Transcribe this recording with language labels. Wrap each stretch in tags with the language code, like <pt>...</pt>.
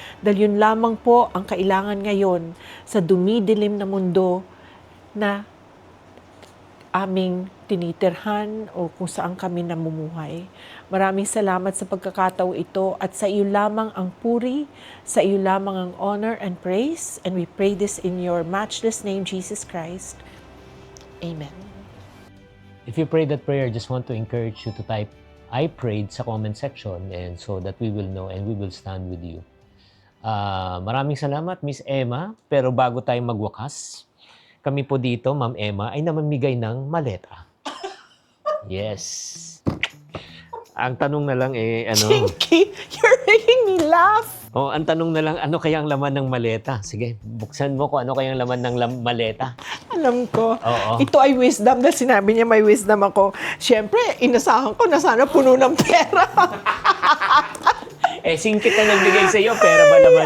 <tl>Dahil yun lamang po ang kailangan ngayon sa dumidilim na mundo na aming tinitirhan o kung saan kami namumuhay. Maraming salamat sa pagkakataon ito at sa iyo lamang ang puri, sa iyo lamang ang</tl> <en>honor and praise, and we pray this in your matchless name, Jesus Christ. Amen. If you prayed that prayer, just want to encourage you to type I prayed sa comment section and so that we will know and we will stand with you.</en> <tl>Maraming salamat, Miss Emma. Pero bago tayo magwakas, kami po dito, Ma'am Emma, ay namamigay ng maleta. Yes. Ang tanong na lang</tl> <en>Chinky, you're making me laugh.</en> <tl>ang tanong na lang, ano kaya ang laman ng maleta? Sige, buksan mo kung ano kaya ang laman ng maleta. Alam ko. Oo. Ito ay wisdom dahil sinabi niya may wisdom ako. Siyempre, inasahan ko na sana puno ng pera. Singkit na nagbigay sa iyo, pera ba naman</tl>